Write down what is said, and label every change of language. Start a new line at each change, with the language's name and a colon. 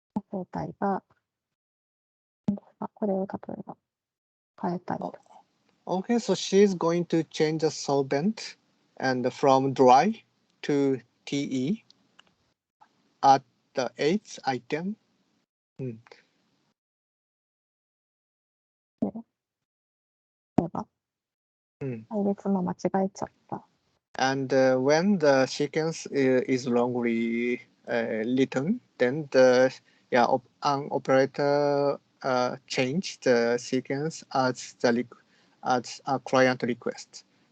Japanese: 正体が、これを例えば変えたりとか。
English: Okay, so she's going to change the solvent and from dry to TE at the eighth item.
Japanese: 例えば、配列も間違えちゃった。
English: And when the sequence is wrongly written, then an operator change the sequence as a client request.